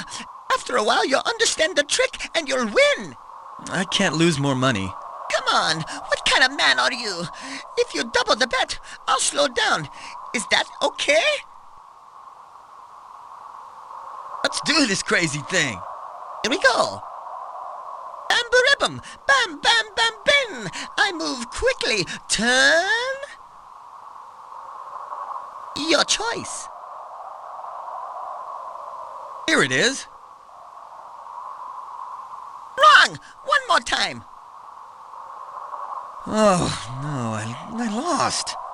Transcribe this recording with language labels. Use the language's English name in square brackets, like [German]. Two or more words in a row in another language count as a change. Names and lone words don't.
[English] After a while, you'll understand the trick and you'll win. I can't lose more money. Come on, what kind of man are you? If you double the bet, I'll slow down. Is that okay? Let's do this crazy thing. Here we go. Bam ribbum, bam bam bam bin. I move quickly. Turn. Your choice. Here it is. Wrong. One more time. Oh, no, I lost.